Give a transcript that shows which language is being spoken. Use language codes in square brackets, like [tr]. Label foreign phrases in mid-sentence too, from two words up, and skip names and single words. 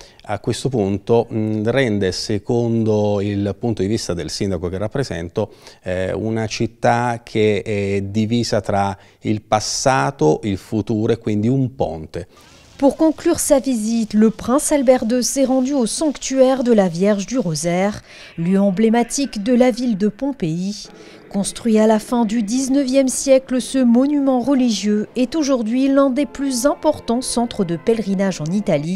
[it] a questo punto rende, secondo il punto di vista del sindaco che rappresento, una città che è divisa tra il passato, il futuro et quindi un ponte. [fr] Pour conclure sa visite, le prince Albert II s'est rendu au sanctuaire de la Vierge du Rosaire, lieu emblématique de la ville de Pompéi. Construit à la fin du XIXe siècle, ce monument religieux est aujourd'hui l'un des plus importants centres de pèlerinage en Italie.